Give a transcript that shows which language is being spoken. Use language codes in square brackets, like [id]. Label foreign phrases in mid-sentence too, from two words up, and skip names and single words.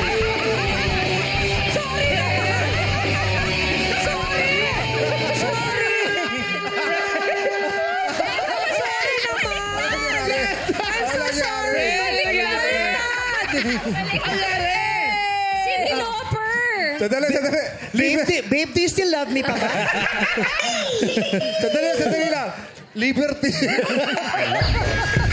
[tl] Sorry naman. Sorry. Sorry. Sorry naman. [en] I'm so sorry. Cindy Lauper. [tl] Sandali. [en] Babe, do you still love me [tl] pa ba? Sandali lang. Liberty.